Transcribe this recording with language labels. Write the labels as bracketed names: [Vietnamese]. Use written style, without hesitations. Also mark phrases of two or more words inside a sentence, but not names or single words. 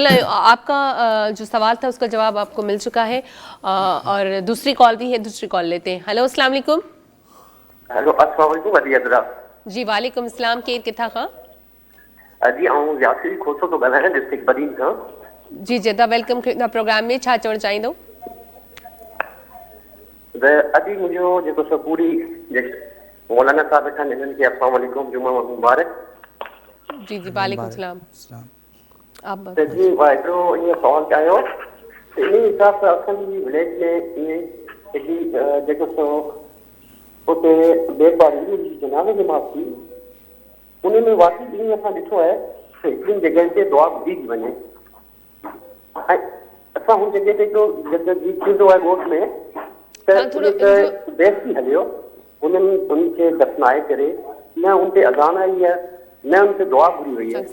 [Urdu] آپ کا جو سوال تھا اس کا جواب آپ کو مل چکا ہے اور دوسری کال بھی ہے، دوسری کال لیتے ہیں. ہیلو السلام علیکم. ہیلو السلام علیکم ودی حضرات. [Sindhi] جی وعلیکم السلام. کیت کتھا خان جی آؤں یاسر کھوسو تو ॻाल्हायां ڈسٹرکٹ بدین کا. جی جدا ویلکم پروگرام में. छा चवणु चाहींदो؟ अॼु मुंहिंजो जेको सो पूरी मौलाना साहब वेठा आहिनि हिननि खे अस्सलाम वालेकुम जुमा मुबारक. जी जी वालेकुम सलाम. आप त जी हिकिड़ो ईअं सवाल चाहियो इन हिसाब सां असांजी विलेज में ईअं हिकिड़ी जेको सो उते बेपारी जनाज़े नमाज़ थी उन में वाक़ई ईअं असां ॾिठो आहे त हिकिड़ी जॻह ते दुआ ॿुधी थी वञे ऐं असां हुन जॻह ते हिकिड़ो गीत थींदो आहे ॻोठ में बेस्ती हलियो उन्हनि उनखे दफ़नाए करे न उन ते अज़ान आई आहे न उन ते दुआ घुरी वई आहे.